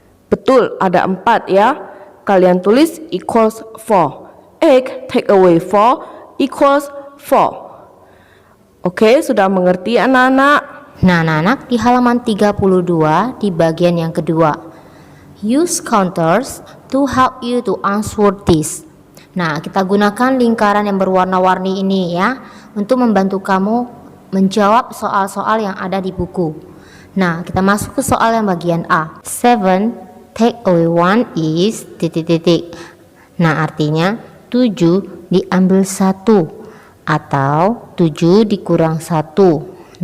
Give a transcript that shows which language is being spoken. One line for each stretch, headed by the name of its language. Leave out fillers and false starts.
Indonesian: Betul, ada 4 ya. Kalian tulis
English: equals 4. 8 take away 4 equals 4.
Indonesian: Oke, sudah mengerti anak-anak? Nah, anak-anak, di halaman 32 di bagian yang kedua.
English: Use counters to help you to answer this.
Indonesian: Nah, kita gunakan lingkaran yang berwarna-warni ini ya untuk membantu kamu menjawab soal-soal yang ada di buku. Nah, kita masuk ke soal yang bagian A.
English: 7 take away 1 is
Indonesian: titik-titik. Nah, artinya 7 diambil 1 atau 7 dikurang 1.